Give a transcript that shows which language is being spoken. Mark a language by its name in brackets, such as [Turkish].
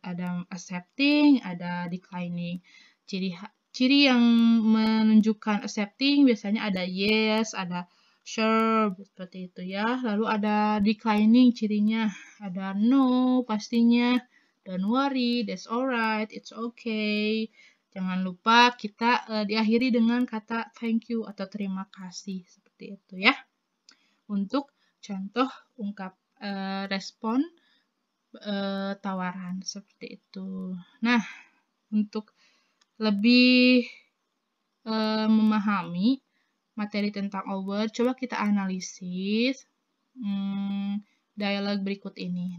[Indonesian] Ada accepting, ada declining. Ciri yang menunjukkan accepting biasanya ada yes, ada sure, seperti itu ya. Lalu ada declining cirinya, ada no pastinya. [English] Don't worry, that's alright, it's okay. [Indonesian] Jangan lupa kita diakhiri dengan kata [English] thank you [Indonesian] atau terima kasih, seperti itu ya. Untuk contoh respon tawaran seperti itu. Nah, untuk lebih memahami materi tentang over, coba kita analisis dialog berikut ini.